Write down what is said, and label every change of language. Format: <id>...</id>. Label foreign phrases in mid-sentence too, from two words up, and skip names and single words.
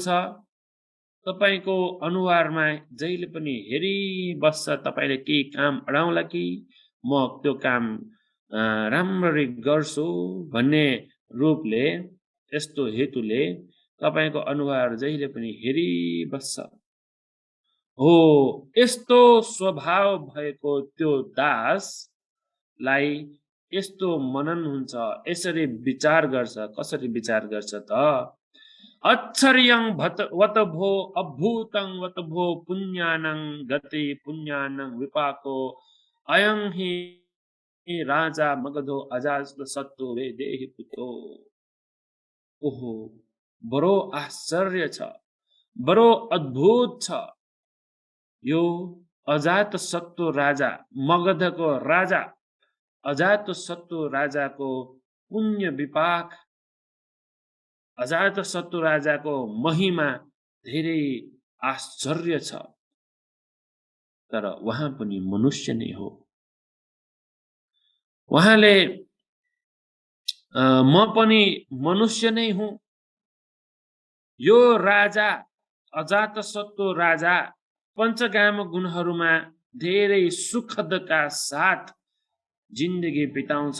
<ne>तपाईको अनुहारमा जहिले पनि हेरिबस्छ, तपाईले केही काम अडाउला कि म त्यो काम राम्ररी गर्छु भन्ने रूपले, यस्तो हेतुले तपाईको अनुहार जहिले पनि हेरिबस्छ। हो यस्तो स्वभाव भएको त्यो दासलाई यस्तो मनन हुन्छ, यसरी विचार गर्छ। कसरी विचार गर्छ त?</ne> <pi>अच्छर्यं वतभो अभूतं वतभो पुण्यानं गति पुण्यानं विपाको अयं हि राजा मगधो अजात सत्तो वेदेहि पुतो।</pi> <ne>ओहो बडो आश्चर्य छ, बडो अद्भुत छ। यो अजात शत्रु राजा, मगधको राजा अजात शत्रु राजाको पुण्य विपाक, अजात शत्रु राजाको महिमा धेरै आश्चर्य छ। तर उहाँ पनि मनुष्य नै हो। उहाँले म पनि मनुष्य नै हुँ। यो राजा अजात शत्रु राजा पञ्चकाम गुणहरूमा धेरै सुखदका साथ जिन्दगी बिताउँछ।</ne>